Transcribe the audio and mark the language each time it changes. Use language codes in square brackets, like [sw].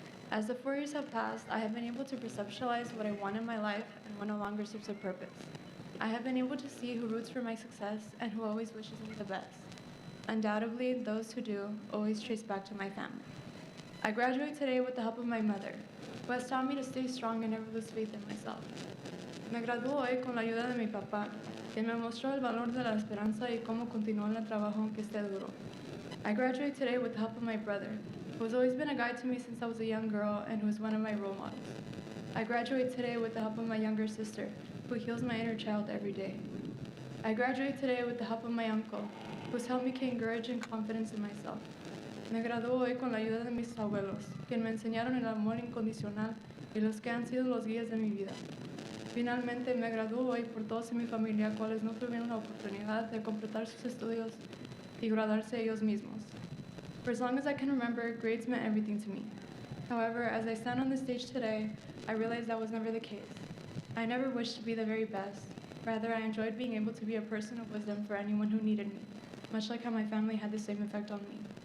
[en] As the 4 years have passed, I have been able to perceptualize what I want in my life and what no longer serves a purpose. I have been able to see who roots for my success and who always wishes me the best. Undoubtedly, those who do always trace back to my family. I graduate today with the help of my mother, who has taught me to stay strong and never lose faith in myself. [es] Me graduó hoy con la ayuda de mi papá, quien me mostró el valor de la esperanza y cómo continuar en el trabajo aunque esté duro. [en] I graduate today with the help of my brother, who has always been a guide to me since I was a young girl and who is one of my role models. I graduate today with the help of my younger sister, who heals my inner child every day. I graduate today with the help of my uncle, who has helped me gain courage and confidence in myself. [es] Me graduó hoy con la ayuda de mis abuelos, quien me enseñaron el amor incondicional y los que han sido los guías de mi vida. Finalmente, me graduó hoy por todos en mi familia, cuales no tuvieron la oportunidad de completar sus estudios y graduarse ellos mismos. [en] For as long as I can remember, grades meant everything to me. However, as I stand on the stage today, I realize that was never the case. I never wished to be the very best. Rather, I enjoyed being able to be a person of wisdom for anyone who needed me, much like how my family had the same effect on me.